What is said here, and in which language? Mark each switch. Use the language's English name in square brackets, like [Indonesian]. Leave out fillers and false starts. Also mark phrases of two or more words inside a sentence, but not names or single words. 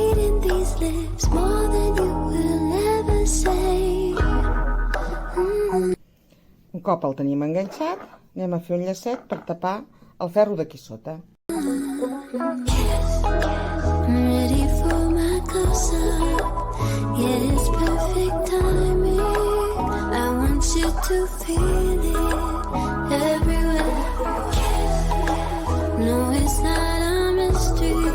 [English] lips more than you will ever say. [Catalan] Un cop el tenim enganxat, anem a fer un llacet per tapar el ferro d'aquí sota. [English] Ready for my close-up. Yeah, it's perfect timing. I want you to feel it everywhere. No, it's not a mystery.